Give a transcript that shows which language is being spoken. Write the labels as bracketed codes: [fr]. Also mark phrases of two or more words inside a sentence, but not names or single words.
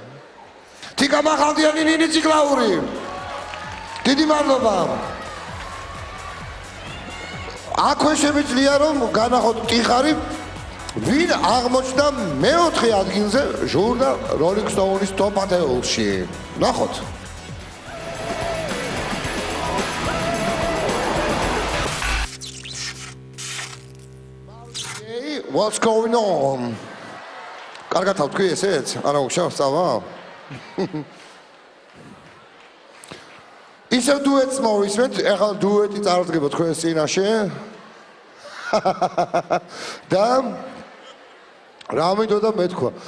[ka] თიკა მახალდიანი ნინი ციკლაური. დიდი მადლობა. აქვე შემიძლია რომ განახოთ ტიხარი, ვინ აღმოჩნდა მეოთხე ადგილზე ჟურნალ Rolling Stone-ის Top 10-ში. ნახოთ. [en] What's going on? [ka] კარგად თქვი ესეც? არა უშავს წავა? ისევ დუეტს მოვისმენთ, ეხლა დუეტი წარდგება თქვენს წინაშე. და რა მინდოდა მეთქვა?